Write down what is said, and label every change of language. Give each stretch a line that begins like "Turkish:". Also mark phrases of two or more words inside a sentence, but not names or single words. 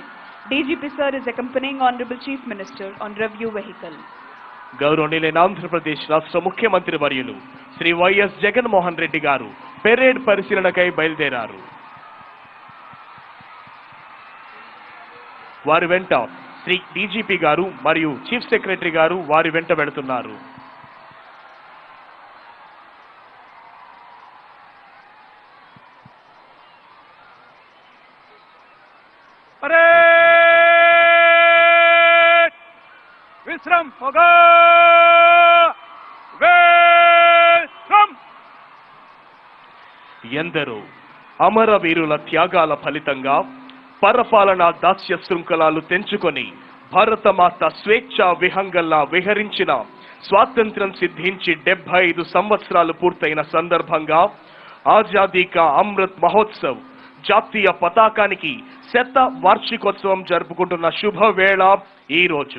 English: DGP sir is accompanying Honorable Chief Minister on review vehicle.
Telugu: గౌరవనీయులైన ఆంధ్రప్రదేశ్ రాష్ట్ర ముఖ్యమంత్రి వర్యులు శ్రీ వైఎస్ జగన్మోహన్ రెడ్డి గారు పెరేడ్ పరిశీలనకై బయలుదేరారు. వారి వెంట శ్రీ డీజీపీ గారు మరియు
English: Chief Secretary
Telugu: గారు వారి వెంట వెళుతున్నారు.
Hindi: विश्रम होगा विश्रम
Telugu: ఎందరో అమరవీరుల త్యాగాల ఫలితంగా పరపాలనా దాస్య శృంఖలాలు తెంచుకొని భారతమాత స్వేచ్ఛ విహంగల్లా విహరించిన స్వాతంత్ర్యం సిద్ధించి 75 సంవత్సరాలు పూర్తయిన సందర్భంగా ఆజాదీ కా అమృత్ మహోత్సవ్ జాతీయ పతాకానికి శత వార్షికోత్సవం జరుపుకుంటున్న శుభవేళ ఈ రోజు.